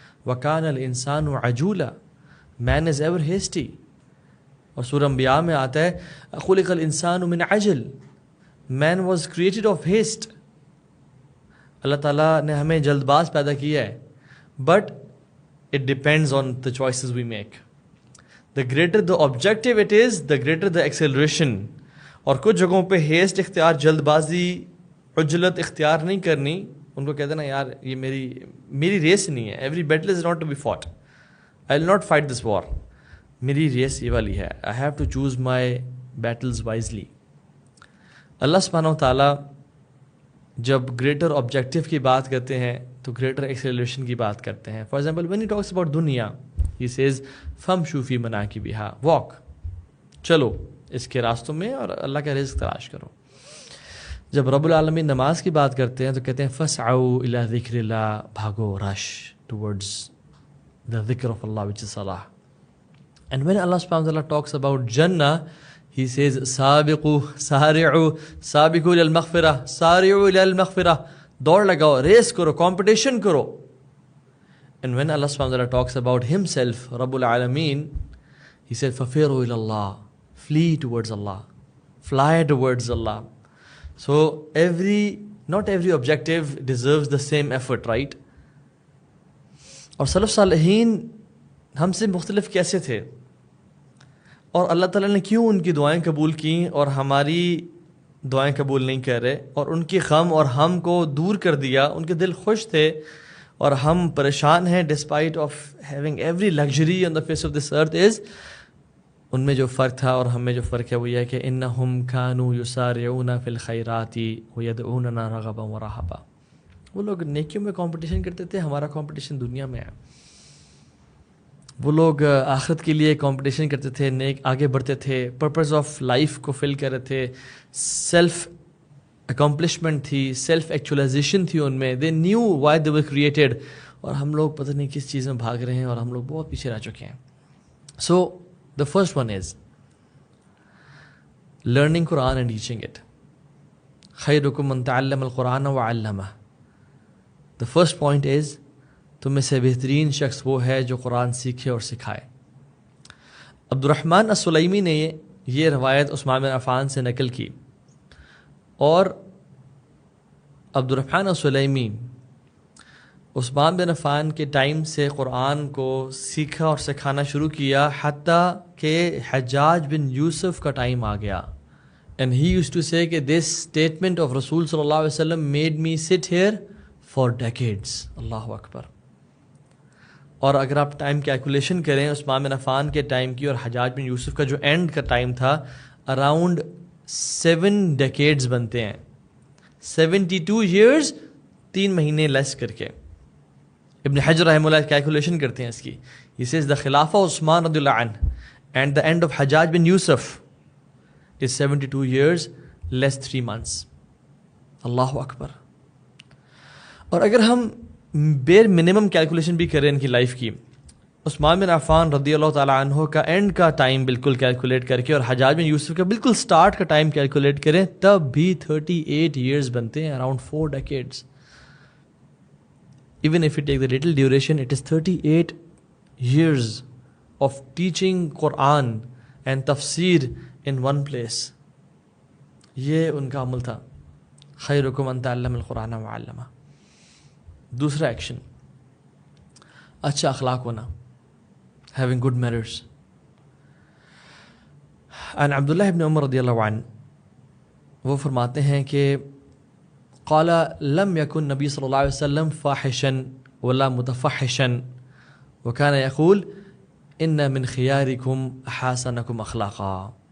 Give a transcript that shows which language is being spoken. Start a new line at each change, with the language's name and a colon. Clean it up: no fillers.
Arabic: وَكَانَ الْإِنسَانُ عَجُولًا،
English: Man is ever hasty.
Urdu: اور سورہ انبیاء میں آتا ہے
Arabic: خُلِقَ الْإِنسَانُ مِنْ عَجْلٍ،
English: Man was created of haste.
Urdu: اللہ تعالیٰ نے ہمیں جلد باز پیدا کیا ہے،
English: But it depends on the choices we make. The greater the objective it is, the greater the acceleration.
Urdu: اور کچھ جگہوں پہ ہیسٹ اختیار، جلد بازی، عجلت اختیار نہیں کرنی. ان کو کہتے ہیں نا یار یہ میری ریس نہیں ہے.
English: Every battle is not to be fought. I will not fight this war.
Urdu: میری ریس یہ والی ہے.
English: I have to choose my battles wisely.
Urdu: اللہ سبحانہ و تعالیٰ جب گریٹر آبجیکٹیو کی بات کرتے ہیں تو گریٹر ایکسیلریشن کی بات کرتے ہیں.
English: for example when he talks about
Urdu: دنیا
English: he says
Arabic: فَمْشُوا فِي مَنَاكِبِهَا،
Urdu: واک، چلو اس کے راستوں میں اور اللہ کا رزق تلاش کرو. جب رب العالمین نماز کی بات کرتے ہیں تو کہتے ہیں
Arabic: فَاسْعَوْا إِلَىٰ ذِكْرِ اللَّهِ،
Urdu: بھاگو،
English: Rush towards the dhikr of Allah which is salah. And when Allah subhanahu wa ta'ala talks about Jannah, he says
Arabic: سابقوا سارعوا سابقوا إلى المغفرة
English: سارعوا إلى المغفرة،
Urdu: دوڑ لگاؤ، ریس کرو، کمپٹیشن کرو.
English: And when Allah subhanahu wa ta'ala talks about himself, Rabbul Alameen, he said
Arabic: فَفِرُوا إِلَى اللَّهِ،
English: flee towards Allah، fly towards Allah. So not every objective deserves the same effort, right?
Urdu: اور سلف صالحین ہم سے مختلف کیسے تھے، اور اللہ تعالیٰ نے کیوں ان کی دعائیں قبول کیں اور ہماری دعائیں قبول نہیں کر رہے، اور ان کی غم اور ہم کو دور کر دیا. ان کے دل خوش تھے اور ہم پریشان ہیں
English: Despite of having every luxury on the face of this earth.
Urdu: از ان میں جو فرق تھا اور ہم میں جو فرق ہے وہ یہ ہے کہ
Arabic: انہم کانوا یسارعون فی الخیرات ویدعوننا رغبا ورہبا.
Urdu: وہ لوگ نیکیوں میں کمپٹیشن کرتے تھے، ہمارا کمپٹیشن دنیا میں ہے. وہ لوگ آخرت کے لیے کمپٹیشن کرتے تھے، نیک آگے بڑھتے تھے، پرپز آف لائف کو فل کر رہے تھے، سیلف اکمپلشمنٹ تھی، سیلف ایکچولائزیشن تھی ان میں.
English: They knew why they were created.
Urdu: اور ہم لوگ پتہ نہیں کس چیز میں بھاگ رہے ہیں اور ہم لوگ بہت پیچھے رہ چکے ہیں.
English: So the first one is learning Quran and teaching it.
Arabic: خیرکم من تعلم القرآن وعلمہ.
English: the first point is
Urdu: تم میں سے بہترین شخص وہ ہے جو قرآن سیکھے اور سکھائے. عبد الرحمن السلیمی نے یہ روایت عثمان بن عفان سے نقل کی، اور عبد الرحمن السلیمی عثمان بن عفان کے ٹائم سے قرآن کو سیکھا اور سکھانا شروع کیا، حتیٰ کہ حجاج بن یوسف کا ٹائم آ گیا.
English: And he used to say کہ this statement of رسول صلی اللہ علیہ وسلم made me sit here for decades.
Arabic: اللہ اکبر.
Urdu: اور اگر آپ ٹائم کیلکولیشن کریں عثمان بن عفان کے ٹائم کی اور حجاج بن یوسف کا جو اینڈ کا ٹائم تھا، اراؤنڈ 7 decades بنتے ہیں. 72 years 3 مہینے لیس کر کے. ابن حجر رحمہ اللہ کیلکولیشن کرتے ہیں اس کی.
English: He says the خلافہ Uthman رضی اللہ عنہ and the end of Hajjaj bin Yusuf is 72 years less 3 months.
Arabic: اللہ اکبر.
Urdu: اور اگر ہم بیر منیمم کیلکولیشن بھی کریں ان کی لائف کی، عثمان بن عفان رضی اللہ تعالیٰ عنہ کا اینڈ کا ٹائم بالکل کیلکولیٹ کر کے اور حجاج بن یوسف کا بالکل سٹارٹ کا ٹائم کیلکولیٹ کریں، تب بھی 38 years بنتے ہیں، around 4 decades.
English: Even if you take the little duration, it is 38 years of teaching Quran and tafsir in one place.
Urdu: یہ ان کا عمل تھا.
Arabic: خیرکم من تعلم القرآن وعلمہ.
Urdu: دوسرا ایکشن، اچھا اخلاق ہونا،
English: having good manners.
Arabic: عن عبداللہ ابن عمر رضی اللہ عنہ،
Urdu: وہ فرماتے ہیں کہ
Arabic: قال لم يكن نبی صلی اللہ علیہ وسلم فاحشا ولا متفحشا وكان يقول ان من خياركم احسنكم اخلاقا.